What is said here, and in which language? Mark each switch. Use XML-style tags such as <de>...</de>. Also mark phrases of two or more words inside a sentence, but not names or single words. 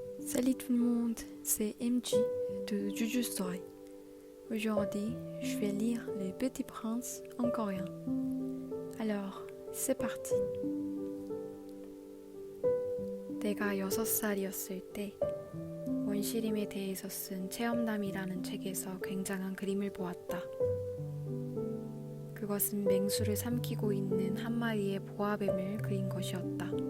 <fr>Salut tout le monde, c'est MJ de Juju Story. Aujourd'hui, je vais lire Le Petit Prince en coréen. Alors, c'est parti.</fr> <ko>내가 6살이었을 때 원시림에 대해서 쓴 체험담이라는 책에서 굉장한 그림을 보았다. 그것은 맹수를 삼키고 있는 한 마리의 보아뱀을 그린 것이었다.</ko>